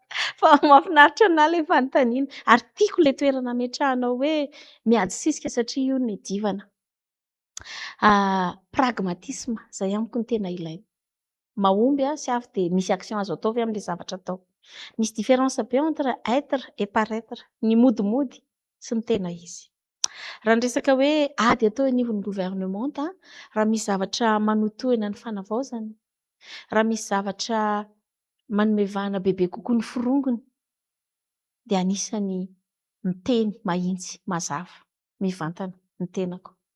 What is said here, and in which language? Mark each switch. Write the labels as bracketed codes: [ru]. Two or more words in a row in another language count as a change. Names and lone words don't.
[mg] Fa mahafinaritra anahy ilay fanontaniana. Ary tiako ilay toerana ametrahanao hoe miady sisika satria io no iadivana. Pragmatisme izay amiko no tena ilaina. Mahomby sy avy dia misy action azo atao avy amin'ilay zavatra atao. [fr] Misy différence be entre être et paraître. [mg] Ny modimody sy ny tena izy. Raha ny resaka hoe ady atao anivon'ny gouvernement, raha misy zavatra manotohina ny fanavaozana, raha misy zavatra manome vahana bebe kokoa ny firongony, dia anisany miteny mahitsy mazava, mivantana ny tenako.